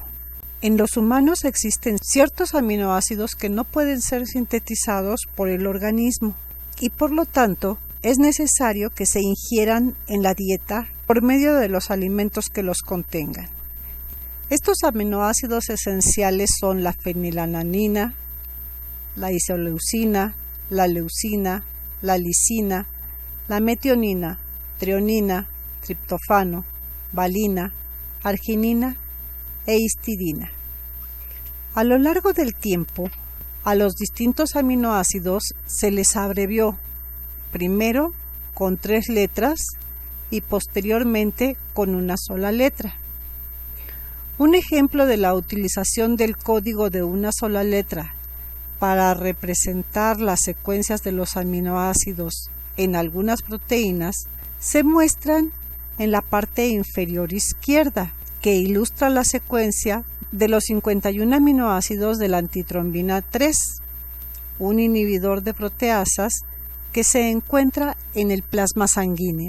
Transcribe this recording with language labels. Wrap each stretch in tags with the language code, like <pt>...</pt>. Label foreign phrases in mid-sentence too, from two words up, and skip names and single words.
<es>En los humanos existen ciertos aminoácidos que no pueden ser sintetizados por el organismo y por lo tanto es necesario que se ingieran en la dieta por medio de los alimentos que los contengan. Estos aminoácidos esenciales son la fenilalanina, la isoleucina, la leucina, la lisina, la metionina, treonina, triptofano, valina, arginina e histidina. A lo largo del tiempo, a los distintos aminoácidos se les abrevió, primero con 3 letras y posteriormente con una sola letra. Un ejemplo de la utilización del código de una sola letra para representar las secuencias de los aminoácidos en algunas proteínas se muestran en la parte inferior izquierda, que ilustra la secuencia de los 51 aminoácidos de la antitrombina 3, un inhibidor de proteasas que se encuentra en el plasma sanguíneo.</es>